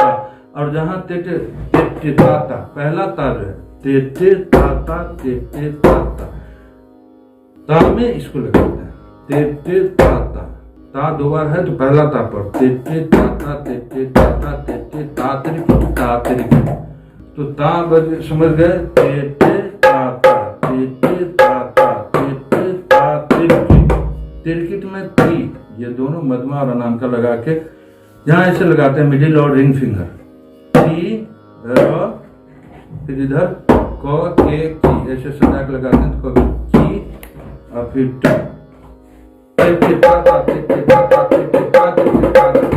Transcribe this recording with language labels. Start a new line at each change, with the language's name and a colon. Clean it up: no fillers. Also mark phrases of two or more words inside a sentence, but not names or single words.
Hindi: और जहाँ ते टे ते टे ता ता, पहला ता जो है ते टे ता ता, ते टे ता ता, ता में इसको लगाते हैं ते टे ता ता। ता दो बार है तो पहला ता पर ते टे ता ता, ते टे ता ता, ते टे ता तरीके, ता तरीके। तो ता समझ गए, ते टे ता ता, ते टे ता ता, ते टे ता तिरकिट। तिरकिट में ती, ये दोनों मध्यमा और अनामिका लगा के यहाँ ऐसे लगाते हैं, मिडिल और
English: ring finger.
Hindi: ती र, फिर इधर क के की, ऐसे सजा के लगाते हैं तो की, और फिर टे टे ता ता, ते टे ता ता, ते टे ता, ते टे ता।